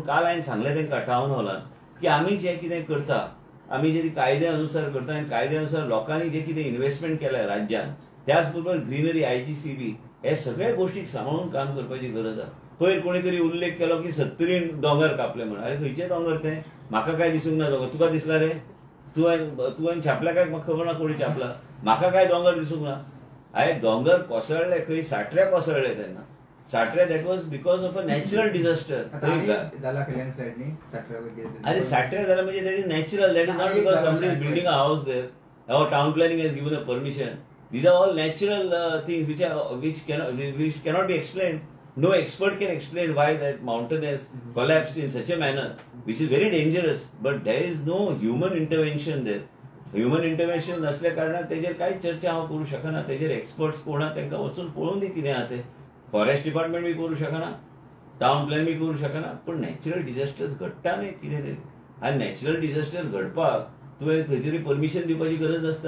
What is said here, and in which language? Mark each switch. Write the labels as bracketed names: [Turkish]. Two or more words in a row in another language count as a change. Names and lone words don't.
[Konkani] काल हांवें सांगलें तांकां टावन हॉलान की आमी जें कितें करता आमी जे कायद्या अनुसार करता आनी कायद्या अनुसार लोकांनी जे कितें इन्व्हेस्टमेंट केलां राज्यान, त्याच बरोबर ग्रीनरी, IGCB, हे सगळ्या गोष्टीक सांबाळून काम करपाची गरज आहा. पयर कोणी तरी उल्लेख केलो की 70 दोंगर कापले म्हणून. अरे खंयचे दोंगर ते? म्हाका काय दिसूंक ना दोंगर. तुका दिसला रे? तुवें छापला काय? म्हाका खबर ना कोणी छापला. म्हाका काय दोंगर दिसूंक ना. हांवें दोंगर कोसळ्ळे खंय साठऱ्या कोसळ्ळे तेन्ना. [English] साठऱ्या that was because of a natural disaster. [Marathi] अरे साठऱ्या झाला म्हणजे [English] that is natural. That is not because somebody is building a house there or town planning has given a permission. These are all natural things which cannot be explained. No expert can explain why that mountain has collapsed in such a manner, which is very dangerous. But there is no human intervention there. human intervention [Konkani] नसल्या कारणान तेजेर कांयच चर्चा हांव करूं शकना. तेजेर एक्सपर्ट्स कोण आहा तांकां वचून पळोवन दी कितें आहा तें. [English] forest department [Konkani] बी करूं शकना, [English] town plan [Konkani] बी करूं शकना. पण [English] natural disasters [Konkani] घडटा न्ही कितें तरी. आनी [English] natural disaster [Konkani] घडपाक तुवें खंय तरी परमिशन दिवपाची गरज आसता.